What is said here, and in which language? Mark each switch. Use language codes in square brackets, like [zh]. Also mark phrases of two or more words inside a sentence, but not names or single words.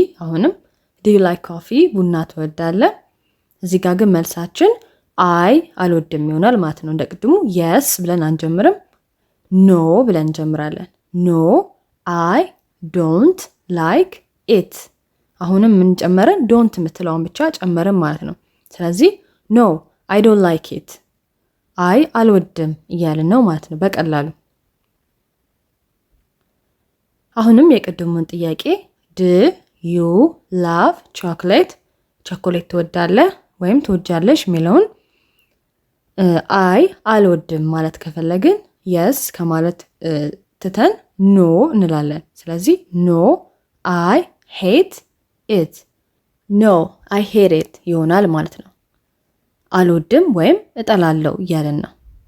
[en] አሁንም Do you like coffee? [am] ቡና ትወዳለህ? እዚህ ጋር ግን መልሳችን I አልወድም ይሆናል ማለት ነው። እንደቅድሙ yes ብለን አንጀምርም፣ no ብለን እንጀምራለን። [en] No I don't like it። [am] አሁንም ምን ጨመረን? don't ምትለውን ብቻ ጨመረን ማለት ነው። ስለዚህ [en] no I don't like it [am] I አልወድም እያልን ነው ማለት ነው በቀላሉ። አሁንም የቅድሙን ጥያቄ [en] Do you love chocolate፣ [am] ቸኮሌት ትወዳለህ ወይም ትወጃለሽ የሚለውን አይ አልወድም ማለት ከፈለግን የስ ከማለት ትተን ኖ እንላለን። ስለዚህ [en] No I hate it፣ No I hate it [am] ይሆናል ማለት ነው። አልወድም ወይም እጠላለው እያለን ነው።